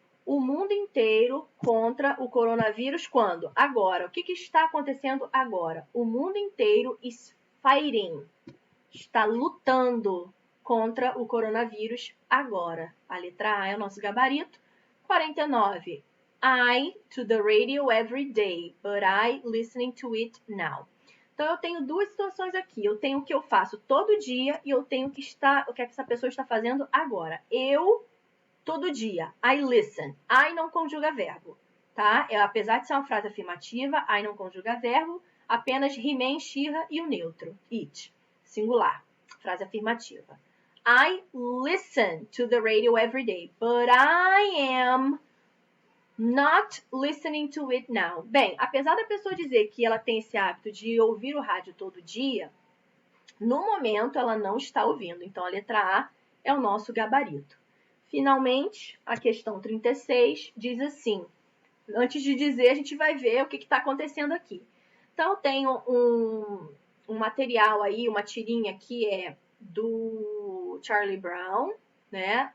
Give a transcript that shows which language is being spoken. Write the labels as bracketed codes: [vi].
[pt] O mundo inteiro contra o coronavírus quando? Agora. O que está acontecendo agora? O mundo inteiro [en] is fighting. [pt] Está lutando contra o coronavírus agora. A letra A é o nosso gabarito. 49. [en] I to the radio every day, but I listening to it now. [pt] Então, eu tenho duas situações aqui. Eu tenho o que eu faço todo dia e eu tenho o que essa pessoa está fazendo agora. Eu, todo dia. [en] I listen. [pt] I não conjuga verbo, tá? Apesar de ser uma frase afirmativa, I não conjuga verbo. Apenas he, man, she e o neutro. It. Singular. Frase afirmativa. [en] I listen to the radio every day, but I am not listening to it now. [pt] Bem, apesar da pessoa dizer que ela tem esse hábito de ouvir o rádio todo dia, no momento ela não está ouvindo. Então, a letra A é o nosso gabarito. Finalmente, a questão 36 diz assim. Antes de dizer, a gente vai ver o que está acontecendo aqui. Então, eu tenho um material aí, uma tirinha que é do Charlie Brown, né?